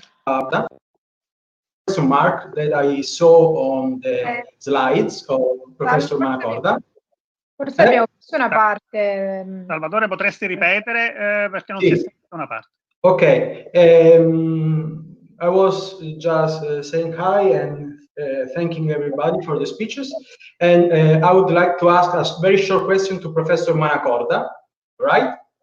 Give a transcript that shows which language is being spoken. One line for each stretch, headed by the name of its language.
English: Professor Mark that I saw on the slides of Professor Manacorda.
Italian: Forse abbiamo visto una parte. Salvatore, potresti ripetere perché non si è sentita una parte.
English: Ok, I was just saying hi and thanking everybody for the speeches, and I would like to ask a very short question to Professor Manacorda, right?